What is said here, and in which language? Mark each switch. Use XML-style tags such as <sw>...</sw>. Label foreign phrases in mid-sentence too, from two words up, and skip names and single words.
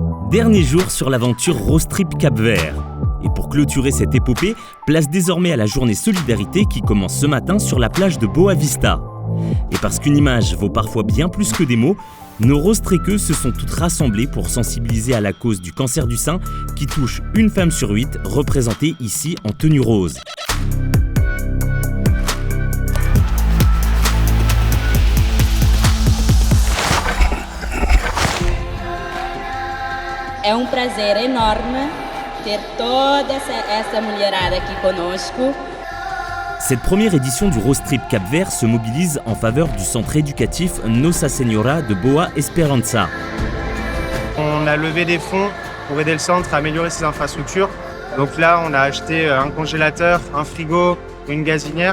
<fr>Dernier jour sur l'aventure Rose Trip Cap-Vert. Et pour clôturer cette épopée, place désormais à la journée Solidarité qui commence ce matin sur la plage de Boa Vista. Et parce qu'une image vaut parfois bien plus que des mots, nos roses tréqueuses se sont toutes rassemblées pour sensibiliser à la cause du cancer du sein qui touche une femme sur 8, représentée ici en tenue rose.</fr> <pt>É prazer enorme ter toda essa mulherada aqui conosco.</pt> <fr>Cette première édition du Rose Trip Cap-Vert se mobilise en faveur du centre éducatif Nossa Senhora de Boa Esperança. On a levé des fonds pour aider le centre à améliorer ses infrastructures. Donc là, on a acheté un congélateur, un frigo, une gazinière.</fr>